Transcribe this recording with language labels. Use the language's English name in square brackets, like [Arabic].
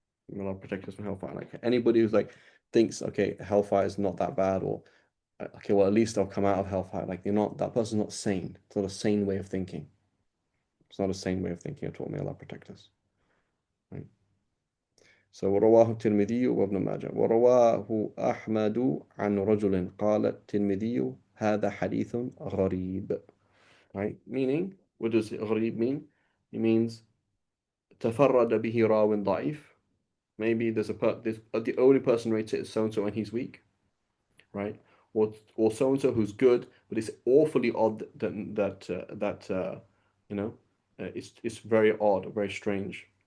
[English] May Allah protect us from hellfire. Like anybody who's like thinks, okay, hellfire is not that bad, or okay, well at least they'll come out of hellfire. Like they're not. That person's not sane. It's not a sane way of thinking. It's not a sane way of thinking at all. May Allah protect us. Right. [Arabic] So ورواه الترمذي وابن ماجه ورواه أحمد عن رجل قال الترمذي هذا حديث غريب. [English] Right. Meaning, what does غريب mean? [Arabic] It means تفرد به راو ضعيف. [English] Maybe the only person rates it is so and so and he's weak, right? Or so and so who's good, but it's awfully odd that you know it's very odd, very strange.